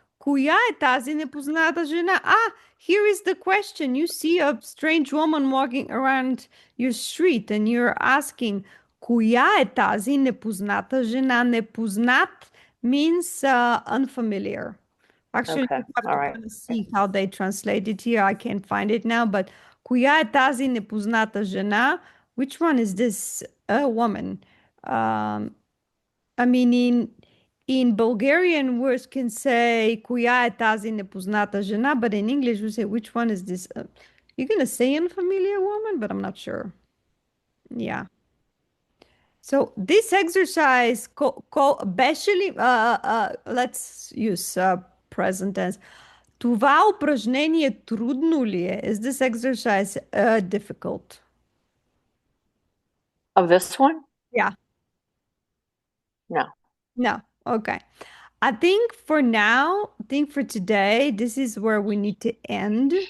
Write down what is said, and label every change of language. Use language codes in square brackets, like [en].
[bg] Коя е тази непозната жена? [en] Ah, here is the question. You see a strange woman walking around your street and you're asking, [bg] коя е тази непозната жена? [en] Непознат means unfamiliar. Actually, Okay, you have all to right. kind of see how they translate it here. I can't find it now, but [bg] коя е тази непозната жена? [en] Which one is this woman? Um, I mean, in Bulgarian, words can say [bg] "Коя е тази непозната жена," [en] but in English, we say "Which one is this?" You're gonna say "unfamiliar woman," but I'm not sure. Yeah. So this exercise, [bg] беше ли, [en] let's use present tense. [bg] Това упражнение трудно ли е? [en] Is this exercise difficult? Of this one? Yeah. No. No. Okay. I think for now, I think for today, this is where we need to end.